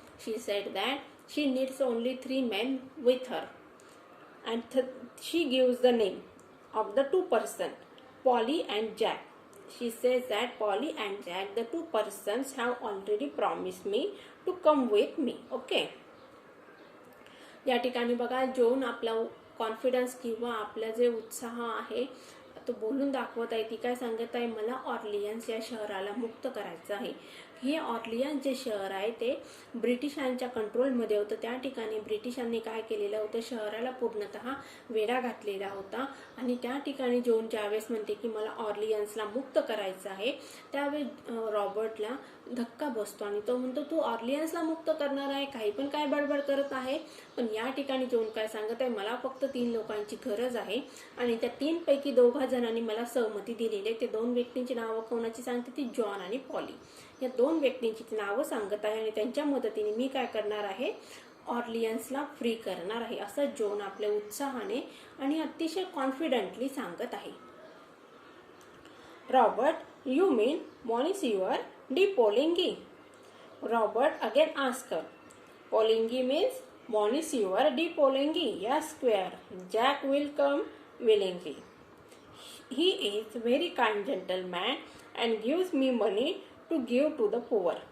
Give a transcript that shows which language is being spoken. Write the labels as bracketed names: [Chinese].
[English] She said that she needs only 3 men with her. And she gives the name of the 2 persons. Polly and Jack. She says that Polly and Jack, the 2 persons, have already promised me to come with me. Okay. [Marathi] या ठिकाणी बघा John आपला confidence किंवा आपला जे उत्साह आहे तो बोलून दाखवत आहे. ती काय सांगत आहे, मला ऑर्लियन्स या शहराला मुक्त करायचं आहे. हे ऑर्लियन्स जे शहर आहे ते ब्रिटिशांच्या कंट्रोलमध्ये होतं. त्या ठिकाणी ब्रिटिशांनी काय केलेलं होतं, शहराला पूर्णतः वेढा घातलेला होता. आणि त्या ठिकाणी जॉन ज्यावेळेस म्हणते की मला ऑर्लियन्सला मुक्त करायचं आहे, त्यावेळेस रॉबर्टला धक्का बसतो आणि तो म्हणतो तू ऑर्लियन्सला मुक्त करणार आहे, काही पण काय बडबड करत आहे. पण या ठिकाणी जॉन काय सांगत आहे, मला फक्त 3 लोकांची गरज आहे आणि त्या 3 पैकी 2 जणांनी मला सहमती दिलेली आहे. ते 2 व्यक्तींची नावं कोणाची सांगते, ती जॉन आणि पॉली. या 2 व्यक्तींची नावं सांगत आहे आणि त्यांच्या मदतीने मी काय करणार आहे, ऑर्लियन्सला फ्री करणार आहे, असं जॉन आपल्या उत्साहाने आणि अतिशय कॉन्फिडेंटली सांगत आहे. [English] Robert, you mean Monsieur de Poligny? Robert again asked her. Poligny means Monsieur de Poligny. Yes, square. Jack will come willingly. He is very kind gentleman and gives me money to give to the poor.